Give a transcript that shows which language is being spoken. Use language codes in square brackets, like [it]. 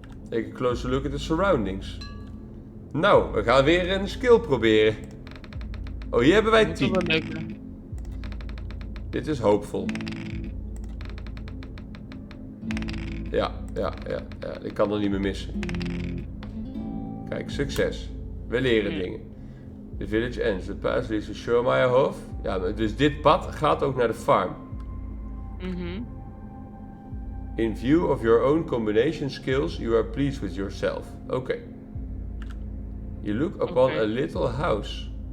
[en] Take a closer look at the surroundings. [nl] Nou, we gaan weer een skill proberen. Oh, hier hebben wij 10. Dit is hoopvol. Ja, ik kan er niet meer missen. Kijk, succes. We leren dingen. [en] The village ends. The path leads to Schurmeierhof. [nl] Ja, dus dit pad gaat ook naar de farm. [en] In view of your own combination skills, you are pleased with yourself. [nl] Oké. [en] You look upon a little house.